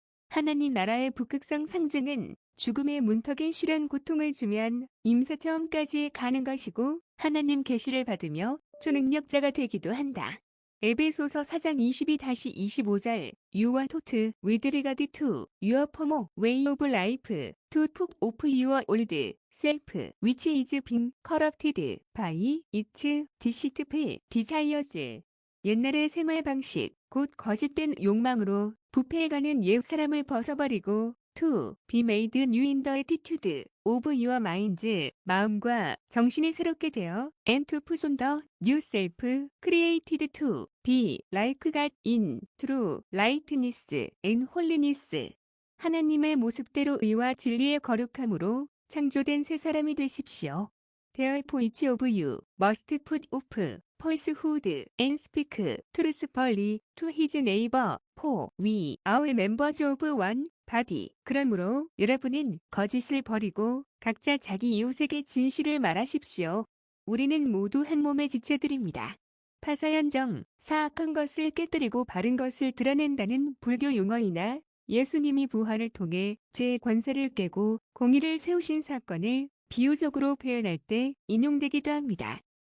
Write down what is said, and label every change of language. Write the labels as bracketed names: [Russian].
[Korean] 하나님 나라의 북극성 상징은 죽음의 문턱에 시련 고통을 주면 임사체험까지 가는 것이고 하나님 계시를 받으며 초능력자가 되기도 한다. 에베소서 4장 22-25절 [English] You are taught with regard to your former way of life to put off your old self which is being corrupted by its deceitful desires. [Korean] 옛날의 생활 방식, 곧 거짓된 욕망으로 부패해가는 옛 사람을 벗어버리고 [English] to be made new in the attitude of your minds [Korean] 마음과 정신이 새롭게 되어 [English] and to put on the new self created to be like God in true righteousness and holiness [Korean] 하나님의 모습대로 의와 진리의 거룩함으로 창조된 새 사람이 되십시오. [English] Therefore each of you must put off falsehood and speak truthfully to his neighbor, for we are members of one body. [Korean] 그러므로 여러분은 거짓을 버리고 각자 자기 이웃에게 진실을 말하십시오. 우리는 모두 한 몸의 지체들입니다. 파사현정, 사악한 것을 깨뜨리고 바른 것을 드러낸다는 불교 용어이나 예수님이 부활을 통해 죄의 권세를 깨고 공의를 세우신 사건을 비유적으로 표현할 때 인용되기도 합니다.